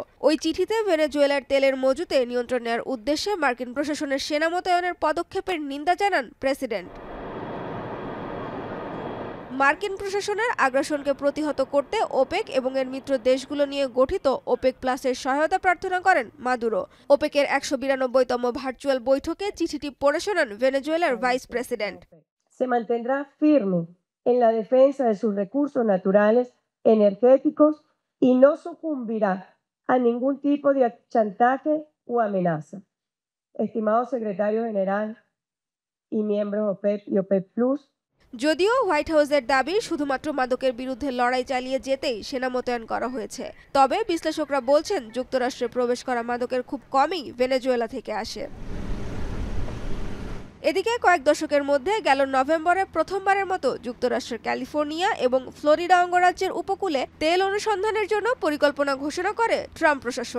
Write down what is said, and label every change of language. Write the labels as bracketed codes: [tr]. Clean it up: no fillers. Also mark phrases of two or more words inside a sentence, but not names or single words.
[bn] ওই চিঠিতে ভেনেজুয়েলার তেলের মজুদে নিয়ন্ত্রণ নেওয়ার উদ্দেশ্যে মার্কিন প্রশাসনের সেনা মোতায়েনের পদক্ষেপের নিন্দা জানান প্রেসিডেন্ট। মার্কিন প্রশাসনের আগ্রাসনকে প্রতিহত করতে ওপেক এবং এর মিত্র দেশগুলো নিয়ে গঠিত ওপেক প্লাসের সহায়তা প্রার্থনা করেন মাদুরো। ওপেকের 192তম ভার্চুয়াল বৈঠকে চিঠিটি পড়ে শোনান ভেনেজুয়েলার ভাইস প্রেসিডেন্ট। [es] Se mantendrá firme en la defensa de sus recursos naturales, energéticos y no sucumbirá a ningún tipo de chantaje o amenaza. Estimado secretario general y miembros OPEP y OPEP Plus, [bn] যদিও হোয়াইট হাউসের দাবি শুধুমাত্র মাদকের বিরুদ্ধে লড়াই চালিয়ে যেতেই সেনা মোতায়েন করা হয়েছে, তবে বিশ্লেষকরা বলছেন যুক্তরাষ্ট্রে প্রবেশ করা মাদকের খুব কমই ভেনেজুয়েলা থেকে আসে। এদিকে কয়েক দশকের মধ্যে গেল নভেম্বরে প্রথমবারের মতো যুক্তরাষ্ট্রের ক্যালিফোর্নিয়া এবং ফ্লোরিডা অঙ্গরাজ্যের উপকূলে তেল অনুসন্ধানের জন্য পরিকল্পনা ঘোষণা করে ট্রাম্প প্রশাসন।